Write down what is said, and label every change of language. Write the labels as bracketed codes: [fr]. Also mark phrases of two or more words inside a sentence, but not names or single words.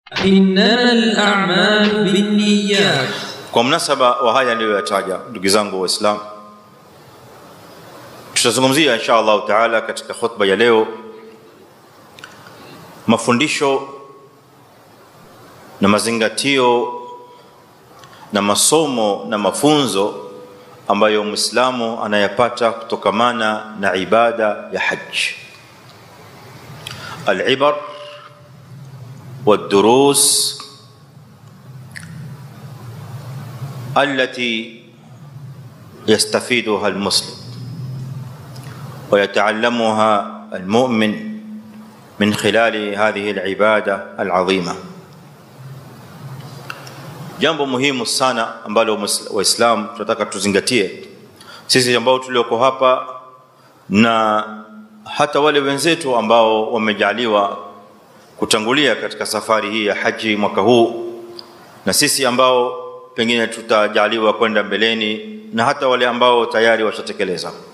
[ar] إنما الأعمال بالنيات. [sw] Kwa mnasaba wa haya niliyoyataja, ndugu zangu Waislamu, tutazungumzia [ar] إن شاء الله تعالى [sw] katika khutba ya leo mafundisho na mazingatio na masomo na mafunzo ambayo Muislamu anayapata kutokamana na ibada ya haji. [ar] العبر والدروس التي يستفيدها المسلم ويتعلمها المؤمن من خلال هذه العبادة العظيمة. [sw] Jambo muhimu sana ambalo Waislamu tunataka tuzingatie sisi ambao tulioko hapa na hata wale wenzetu ambao wamejaliwa kutangulia katika safari hii ya haji mwaka huu, na sisi ambao pengine tutajaliwa kwenda mbeleni, na hata wale ambao tayari washatekeleza.